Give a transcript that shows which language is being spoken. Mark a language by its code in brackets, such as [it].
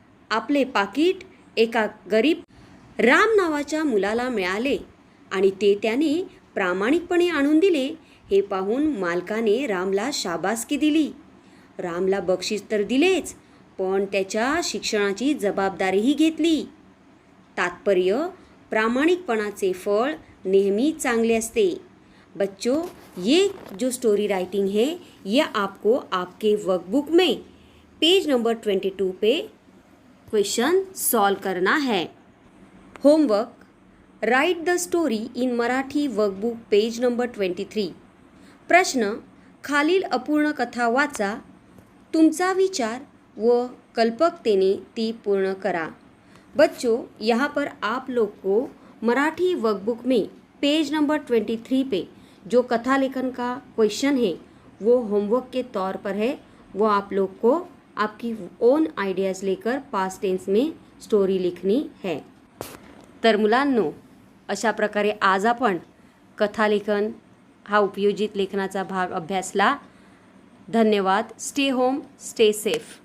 [mr] आपले पाकिट एका गरीब राम नावाच्या मुलाला मिळाले आणि ते त्याने प्रामाणिकपणे आणून दिले. हे पाहून मालकाने रामला शाबासकी दिली. रामला बक्षीस तर दिलेच, पण त्याच्या शिक्षणाची जबाबदारीही घेतली. तात्पर्य, प्रामाणिकपणाचे फळ नेहमी चांगले असते. [hi] बच्चों, ये जो स्टोरी राइटिंग है ये आपको आपके वर्कबुक में पेज नंबर 22 पे क्वेश्चन सॉल्व करना है. [en] Homework, write the story in Marathi workbook page number 23. [mr] प्रश्न, खालील अपूर्ण कथा वाचा. तुमचा विचार व कल्पकतेने ती पूर्ण करा. [hi] बच्चों, यहाँ पर आप लोग को मराठी वर्कबुक में पेज नंबर 23 पे जो कथा लेखन का क्वेश्चन है वो होमवर्क के तौर पर है. वो आप लोग को आपकी ओन आइडियाज़ लेकर पास्ट टेन्स में स्टोरी लिखनी है. [mr] तर मुलांनो, अशा प्रकारे आज आपण कथालेखन हा उपयोजित लेखनाचा भाग अभ्यासला. धन्यवाद. [en] Stay home, stay safe.